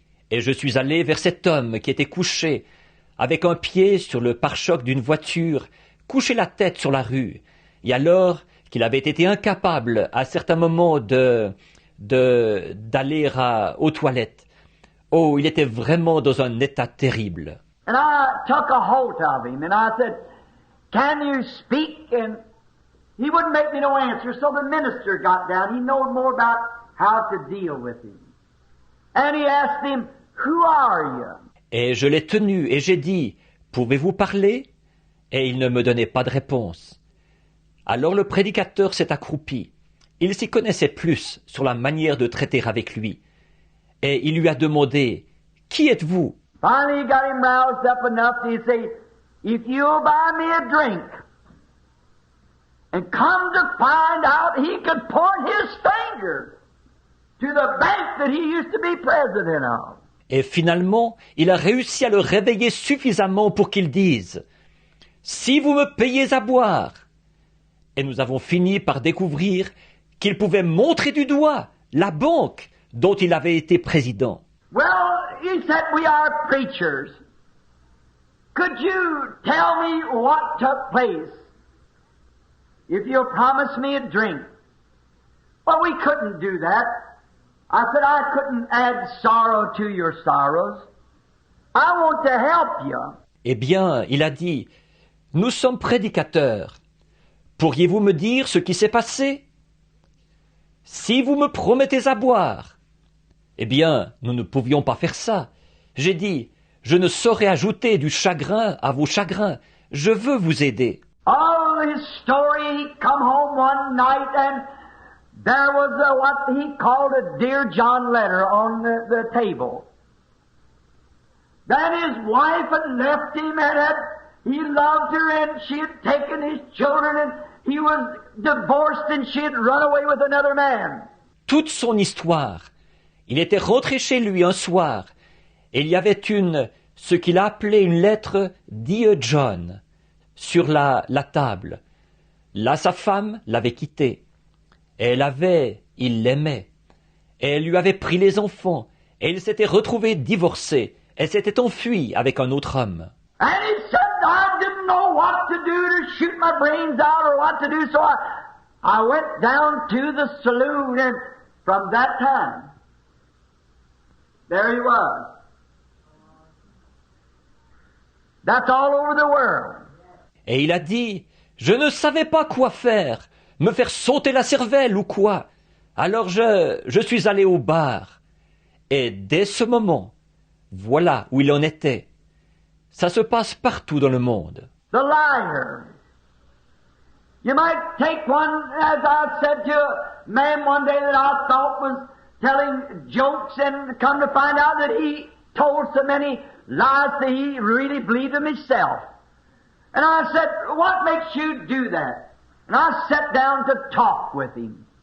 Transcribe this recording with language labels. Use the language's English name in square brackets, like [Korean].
[French] Et je suis allé vers cet homme qui était couché, avec un pied sur le pare-choc d'une voiture, couché la tête sur la rue, et alors qu'il avait été incapable à certains moments de d'aller aux toilettes. Oh, il était vraiment dans un état terrible. [English] And I took a hold of him and I said, "Can you speak?" And he wouldn't make me no answer, so the minister got down. He knowed more about how to deal with him. And he asked him, "Who are you?" [French] Et je l'ai tenu et j'ai dit, « Pouvez-vous parler ?» Et il ne me donnait pas de réponse. Alors le prédicateur s'est accroupi. Il s'y connaissait plus sur la manière de traiter avec lui. Et il lui a demandé, « Qui êtes-vous » [English] Finally, he got him roused up enough to say, "If you'll buy me a drink," and come to find out he could point his finger to the bank that he used to be president of. [French] Et finalement, il a réussi à le réveiller suffisamment pour qu'il dise, « Si vous me payez à boire !» Et nous avons fini par découvrir qu'il pouvait montrer du doigt la banque dont il avait été président. [English] Well, he said, "We are preachers. Could you tell me what took place if you'll promise me a drink?" Well, we couldn't do that. I said, "I couldn't add sorrow to your sorrows. I want to help you." [French] Eh bien, il a dit, « Nous sommes prédicateurs. Pourriez-vous me dire ce qui s'est passé ? Si vous me promettez à boire. » Eh bien, nous ne pouvions pas faire ça. J'ai dit, « Je ne saurais ajouter du chagrin à vos chagrins. Je veux vous aider. » [English] Oh, his story, he come home one night and there was what he called a Dear John letter on the table. Then his wife had left him and he loved her and she had taken his children and he was divorced and she had run away with another man. [French] Toute son histoire. Il était rentré chez lui un soir et il y avait ce qu'il a appelé une lettre Dear John sur la table. Là, sa femme l'avait quitté. Et il l'aimait. Et elle lui avait pris les enfants. Et il s'était retrouvé divorcé. Elle s'était enfuie avec un autre homme. [English] And he said, "I didn't know what to do to shoot my brains out or what to do, so I went down to the saloon and from that time, there he was. That's all over the world." [French] Et il a dit, « Je ne savais pas quoi faire, me faire sauter la cervelle ou quoi. Alors je suis allé au bar. » Et dès ce moment, voilà où il en était. Ça se passe partout dans le monde. [English] The liar. You might take one, as I said to a man one day that I thought was telling jokes and come to find out that he told so many lies that he really believed them himself. And I said, "What makes you do that?" And I sat down to talk with him.